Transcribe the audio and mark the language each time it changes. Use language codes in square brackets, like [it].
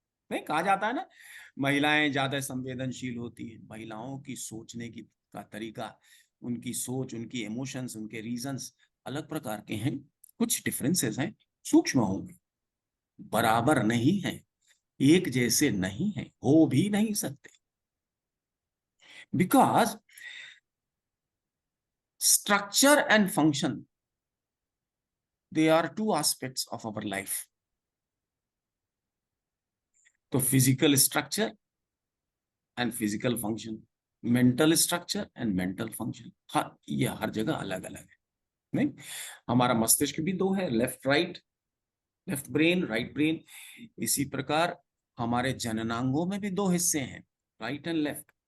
[hi] नहीं, कहा जाता है ना, महिलाएं ज्यादा संवेदनशील होती है। महिलाओं की सोचने की का तरीका, उनकी सोच, उनकी इमोशंस, उनके रीजंस अलग प्रकार के हैं। कुछ डिफरेंसेस हैं, सूक्ष्म होंगे, बराबर नहीं है, एक जैसे नहीं है, हो भी नहीं सकते। [en] Because structure and function, they are two aspects of our life. [hi] तो physical structure and physical function, mental structure and mental function, ये हर जगह अलग अलग है। नहीं, हमारा मस्तिष्क भी दो है, left right, left brain right brain. इसी प्रकार हमारे जननांगों में भी दो हिस्से हैं, राइट एंड लेफ्ट।